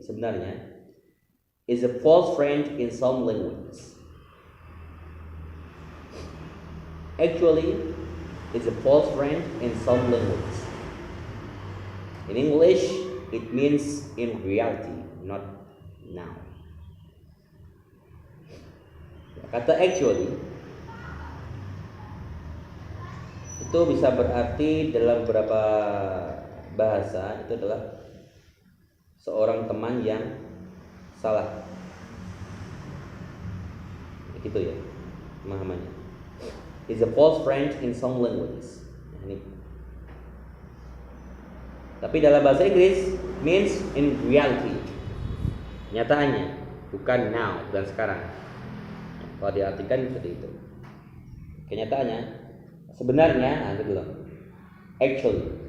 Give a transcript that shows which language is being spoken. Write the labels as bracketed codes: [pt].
[en] Sebenarnya is a false friend in some languages. Actually is a false friend in some languages. In English, it means in reality, not now. [id] Kata actually itu bisa berarti dalam beberapa bahasa itu adalah seorang teman yang salah, gitu ya pemahamannya. [en] Is a false friend in some languages. [id] Nah, ini. Tapi dalam bahasa Inggris [en] means in reality, [id] nyataannya, bukan now, bukan sekarang. Kalau diartikan seperti itu. Kenyataannya, sebenarnya, nah itu dulu. Actually.